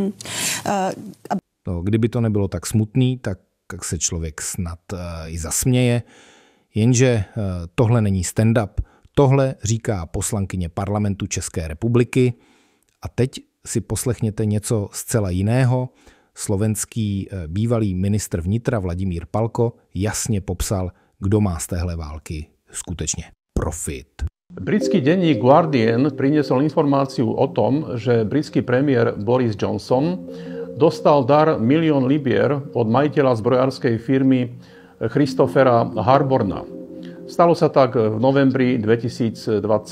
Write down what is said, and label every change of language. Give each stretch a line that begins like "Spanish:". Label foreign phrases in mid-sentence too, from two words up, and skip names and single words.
Czech: No, kdyby to nebylo tak smutný, tak se člověk snad i zasměje, jenže tohle není stand-up, tohle říká poslankyně parlamentu České republiky a teď si poslechněte něco zcela jiného. Slovenský bývalý ministr vnitra Vladimír Palko jasně popsal, kdo má z téhle války skutečně profit.
Slovak: Britský denník Guardian priniesol informáciu o tom, že britský premiér Boris Johnson dostal dar 1 000 000 libier od majiteľa zbrojárskej firmy Christophera Harborna. Stalo sa tak v novembri 2022.